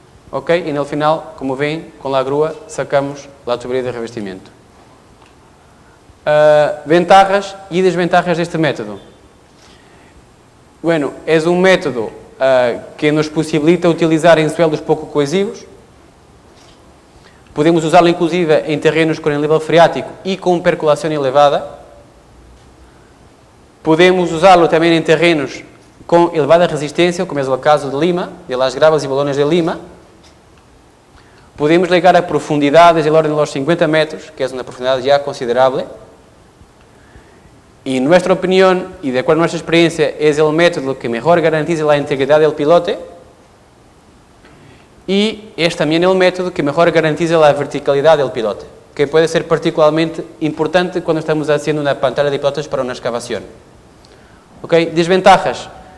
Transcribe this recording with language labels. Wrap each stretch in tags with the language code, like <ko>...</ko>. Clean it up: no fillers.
<es>¿Ok? Y en el final, como ven, con la grúa sacamos la tubería de revestimiento. Ventajas y desventajas de este método. Bueno, es un método que nos posibilita utilizar en suelos poco cohesivos.</es> <pt>Podemos usá-lo inclusive em terrenos com nível freático e com percolação elevada. Podemos usá-lo também em terrenos com elevada resistência, como é o caso de Lima, de Las Gravas e Balones de Lima.</pt> <es>Podemos llegar a profundidades de orden de los 50 metros, que es una profundidad ya considerable. Y en nuestra opinión, y de acuerdo a nuestra experiencia, es el método que mejor garantiza la integridad del pilote. Y es también el método que mejor garantiza la verticalidad del pilote, que puede ser particularmente importante cuando estamos haciendo una pantalla de pilotes para una excavación. ¿Okay? Desventajas.</es>